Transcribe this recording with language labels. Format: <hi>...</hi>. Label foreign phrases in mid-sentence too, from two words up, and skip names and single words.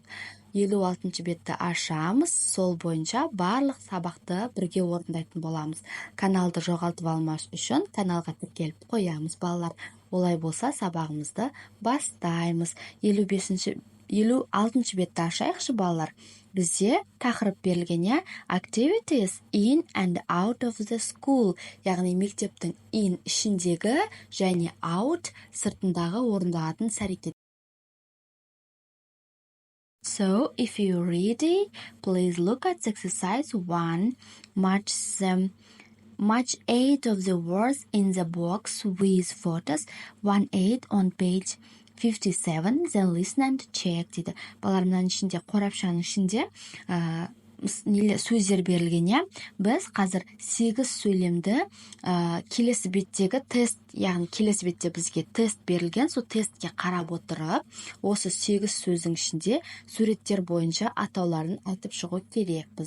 <kk>56-ші бетті ашамыз, сол бойынша барлық сабақты бірге орындайтын боламыз. Каналды жоғалтып алмас үшін каналға тіркеліп қоямыз, балалар. Олай болса сабағымызды бастаймыз. 56-ші бетті ашайықшы, балалар. Бізде тақырып берілген, я,</kk> <en>activities in and out of the school,</en> <kk>яғни мектептің in ішіндегі және out сыртындағы орындалатын іс-әрекет.</kk> <en>So, if you're ready, please look at exercise 1. Match 8 of the words in the box with photos. 1-8 on page 57, then listen and check дейді.</en> <kk>Балалар, мынаның ішінде, қорапшаның ішінде сөздер берілген, я. Біз қазір 8 сөйлемді келесі беттегі тест, яғни келесі бетте бізге тест берілген, сол тестке қарап отырып, осы 8 сөздің ішінде суреттер бойынша атауларын айтып шығу керек біз.</kk>